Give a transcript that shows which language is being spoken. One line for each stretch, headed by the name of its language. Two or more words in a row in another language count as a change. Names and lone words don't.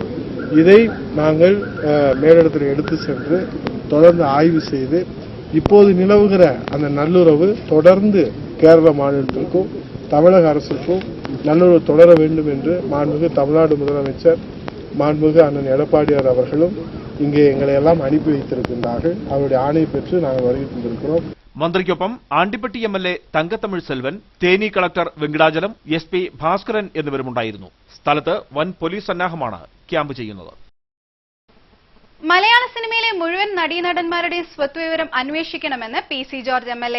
Tamil: இதை நாங்கள் மேலிடத்தில் எடுத்து சென்று தொடர்ந்து ஆய்வு செய்து இப்போது நிலவுகிற அந்த நல்லுறவு தொடர்ந்து கேரள மாநிலத்திற்கும் தமிழக அரசுக்கும் நல்லுறவு தொடர வேண்டும் என்று மாண்புமிகு தமிழ்நாடு முதலமைச்சர் மாண்புமிகு அண்ணன் எடப்பாடியார் அவர்களும் இங்கே எங்களை எல்லாம் அனுப்பி வைத்திருக்கின்றார்கள். அவருடைய ஆணை பெற்று நாங்கள் வருகை தந்திருக்கிறோம்.
Malayalam: മന്ത്രിക്കൊപ്പം ആണ്ടിപ്പട്ടി MLA തങ്കത്തമിഴ് സെൽവൻ, തേനി കളക്ടർ വെങ്കടാചലം, SP ഭാസ്കരൻ എന്നിവരുമുണ്ടായിരുന്നു. സ്ഥലത്ത് വൻ പോലീസ് സന്നാഹമാണ് ക്യാമ്പ് ചെയ്യുന്നത്. മലയാള സിനിമയിലെ മുഴുവൻ നടീനടന്മാരുടെ സ്വത്തുവിവരം അന്വേഷിക്കണമെന്ന് PC ജോർജ് MLA.